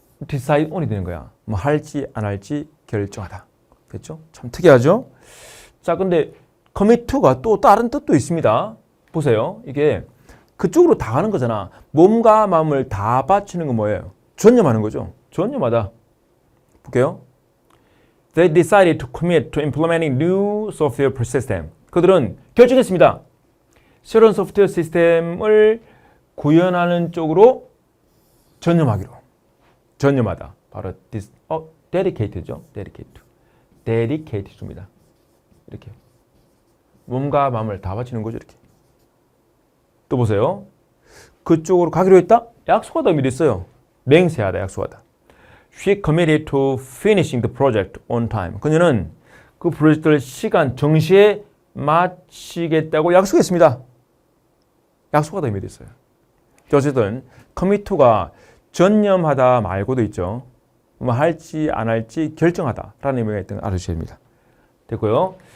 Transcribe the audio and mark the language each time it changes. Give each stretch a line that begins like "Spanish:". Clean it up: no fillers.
Korean: decide on이 되는 거야. 뭐 할지 안 할지 결정하다. 됐죠? 참 특이하죠? 자, 근데 commit to가 또 다른 뜻도 있습니다. 보세요. 이게 그쪽으로 다 가는 거잖아. 몸과 마음을 다 바치는 건 뭐예요? 전념하는 거죠. 전념하다. 볼게요.
English: They decided to commit to implementing new software system.
Korean: 그들은 결정했습니다. 새로운 소프트웨어 시스템을 구현하는 쪽으로 전념하기로. 전념하다. 바로 dedicated죠. dedicated입니다. 이렇게. 몸과 마음을 다 바치는 거죠. 이렇게. 또 보세요. 그쪽으로 가기로 했다? 약속하다 의미도 있어요. 맹세하다, 약속하다.
English: She committed to finishing the project on time.
Korean: 그녀는 그 프로젝트를 시간 정시에 마치겠다고 약속했습니다. 약속하다 의미도 있어요. 어쨌든 commit to가 전념하다 말고도 있죠. 뭐 할지 안 할지 결정하다라는 의미가 있다는 걸 알아주셔야 됩니다. 됐고요.